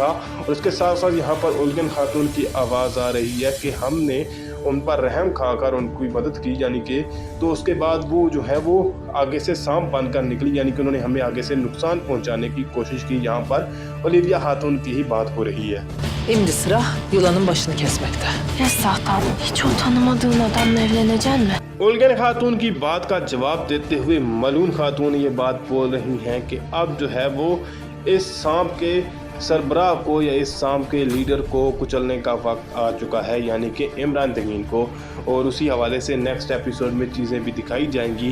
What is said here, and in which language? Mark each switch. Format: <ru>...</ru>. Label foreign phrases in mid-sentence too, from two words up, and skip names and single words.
<ur>اور اس کے ساتھ ساتھ یہاں پر الغن خاتون کی آواز آ رہی ہے کہ ہم نے ان پر رحم کھا کر ان کی مدد کی، یعنی کہ تو اس کے بعد وہ جو ہے وہ آگے سے سانپ بن کر نکلی، یعنی کہ انہوں نے ہمیں آگے سے نقصان پہنچانے کی کوشش کی. یہاں پر اولیویا خاتون کی ہی بات ہو رہی ہے.</ur> <tr>Şimdi sıra yılanın başını kesmekte. Esat abi, hiç o tanımadığın adamla evleneceksin mi?</tr> <ur>الغن خاتون کی بات کا جواب دیتے ہوئے ملعون خاتون یہ بات بول رہی ہیں کہ اب جو ہے وہ اس سانپ کے سربراہ کو یا اس شام کے لیڈر کو کچلنے کا وقت آ چکا ہے، یعنی کہ عمران تگین کو. اور اسی حوالے سے</ur> <en>next episode</en> <ur>میں چیزیں بھی دکھائی جائیں گی.</ur>